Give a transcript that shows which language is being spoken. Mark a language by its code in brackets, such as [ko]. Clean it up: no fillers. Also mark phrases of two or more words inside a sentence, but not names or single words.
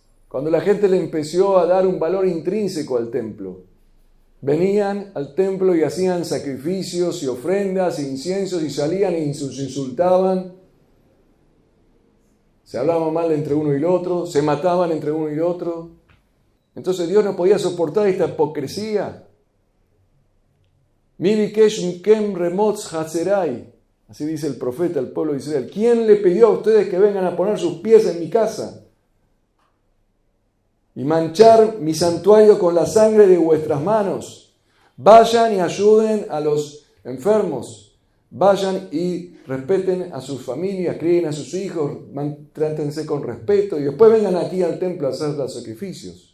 [es] Cuando la gente le empezó a dar un valor intrínseco al templo, venían al templo y hacían sacrificios y ofrendas e inciensos y salían e insultaban, se hablaban mal entre uno y el otro, se mataban entre uno y el otro. Entonces Dios no podía soportar esta hipocresía. [he] מי ביקש מכם רמוס חצרי, [es] así dice el profeta al pueblo de Israel. ¿Quién le pidió a ustedes que vengan a poner sus pies en mi casa y manchar mi santuario con la sangre de vuestras manos? Vayan y ayuden a los enfermos. Vayan y respeten a sus familias, críen a sus hijos, trátense con respeto y después vengan aquí al templo a hacer los sacrificios.